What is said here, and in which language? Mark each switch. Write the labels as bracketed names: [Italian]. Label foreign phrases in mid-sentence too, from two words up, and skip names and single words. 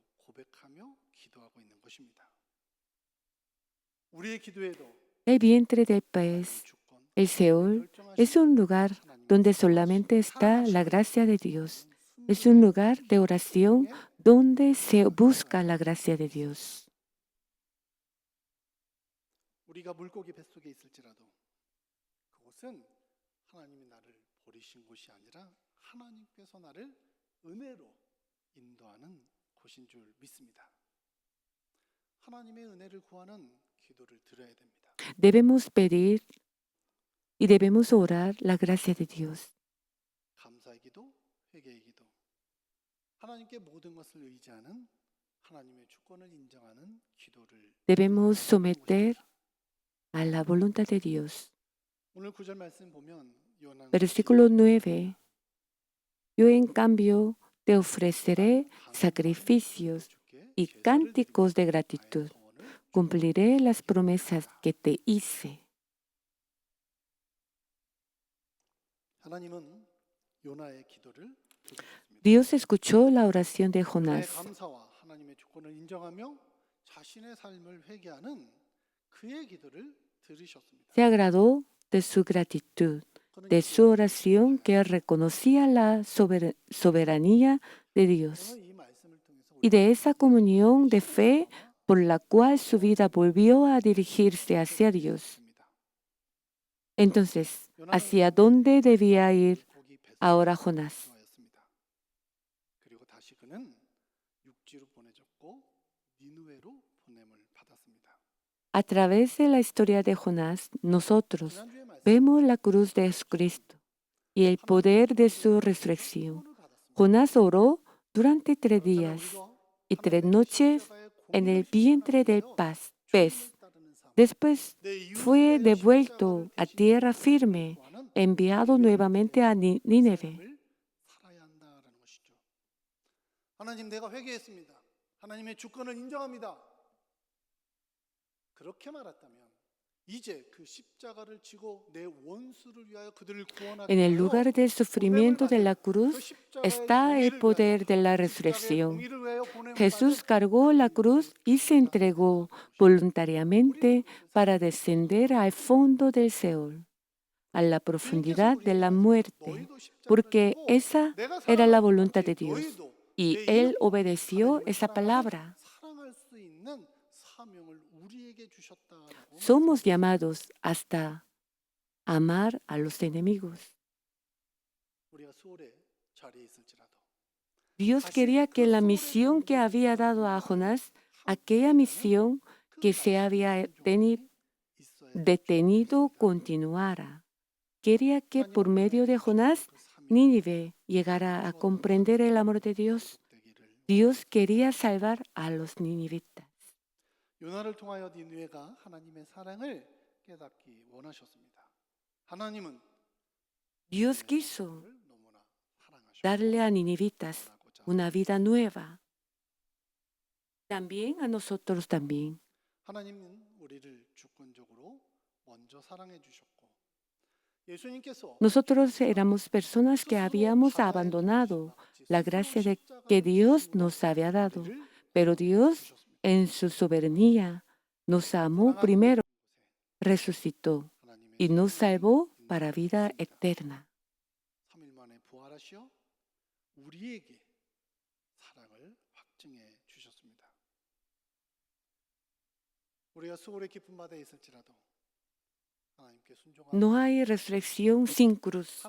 [Spanish] El vientre del pez, el Seol, es un lugar donde solamente está la gracia de Dios. Es un lugar de oración donde se busca la gracia de Dios. [Korean] 우리가 물고기 뱃속에 있을지라도 그곳은 하나님이 나를 버리신 곳이 아니라 하나님께서 나를 은혜로 인도하는 곳인 줄 믿습니다. 하나님의 은혜를 구하는 기도를 드려야 됩니다. [Spanish] Debemos pedir y debemos orar la gracia de Dios. [Korean] 감사의 기도, 회개의 기도. 하나님께 모든 것을 의지하는 하나님의 주권을 인정하는 기도를 [Spanish] Debemos someter a la voluntad de Dios. [Korean] 오늘 9절 말씀 보면 요나는 [Spanish] Versículo 9. Yo en cambio te ofreceré sacrificios y cánticos de gratitud. Cumpliré las promesas que te hice. [Korean] 하나님은 요나의 기도를 들으셨습니다. [Spanish] Dios escuchó la oración de [Korean] 그의 [Spanish] Jonás. [Korean] 감사와 하나님의 주권을 인정하며 자신의 삶을 회개하는 그의 기도를 들으셨습니다. [Spanish] Se agradó de su gratitud, de su oración que reconocía la soberanía de Dios [Korean] 오늘 이 말씀을 통해서 [Spanish] y de esa comunión de fe por la cual su vida volvió a dirigirse hacia Dios. Entonces, ¿hacia dónde debía ir [Korean] 고기 배설을 [Spanish] ahora Jonás? [Korean] 하였습니다. 그리고 다시 그는 육지로 보내졌고 니느웨로 보냄을 받았습니다. [Spanish] A través de la historia de Jonás, nosotros [Korean] 지난주에 말씀 [Spanish] vemos la cruz de Jesucristo y el poder de su resurrección. [Korean] 구원을 받았습니다. [Spanish] Jonás oró durante 3 días [Korean] 우리도 [Spanish] y 3 [Korean] 하나님의 [Spanish] noches [Korean] 십자가의 [Spanish] en el [Korean] 공의를 [Spanish] vientre del [Korean] 실천하면서 [Spanish] pez. [Korean] 주님을 따르는 삶, [Spanish] Después [Korean] 내 이웃에 [Spanish] fue [Korean] 대하여 [Spanish] devuelto [Korean] 십자가를 [Spanish] a [Korean] 대신 [Spanish] tierra firme, [Korean] 구하는 [Spanish] enviado nuevamente a Nínive. [Korean] 삶을 살아야 한다라는 것이죠. 하나님, 내가 회개했습니다. 하나님의 주권을 인정합니다. 그렇게 말했다면 이제 그 십자가를 지고 내 원수를 위하여 그들을 구원하기 [Spanish] En el [Korean] 위하여 [Spanish] lugar del sufrimiento de la cruz está el poder de la resurrección. Jesús cargó la cruz y se entregó voluntariamente para descender al fondo del Seol, a la profundidad de la muerte, porque esa era la voluntad de Dios. Y Él obedeció esa palabra. [Korean] 사랑할 수 있는 사명을 우리에게 주셨다라고. [Spanish] Somos llamados hasta amar a los enemigos. [Korean] 우리가 수월의 자리에 있을지라도 [Spanish] Dios quería que la misión que había dado a Jonás, aquella misión que se había detenido, continuara. Quería que por medio de Jonás, Nínive llegara a comprender el amor de Dios. Dios quería salvar a los ninivitas. [Korean] 요나를 통하여 니느웨가 하나님의 사랑을 깨닫기 원하셨습니다. 하나님은 [Spanish] Dios quiso [Korean] 그를 너무나 사랑하셨고 [Spanish] darle a ninivitas [Korean] 구원하고자 [Spanish] una vida nueva. También a nosotros también. [Korean] 하나님은 우리를 주권적으로 먼저 사랑해 주셨고 예수님께서 [Spanish] Nosotros éramos personas que habíamos abandonado la gracia de que Dios nos había dado, pero Dios, en su soberanía, nos amó primero, resucitó y nos salvó para vida eterna. [Korean] 3일 만에 부활하시어 우리에게 사랑을 확증해 주셨습니다. 우리가 수고의 깊은 바다에 있을지라도 하나님께 순종하고 [Spanish] No hay resurrección sin cruz.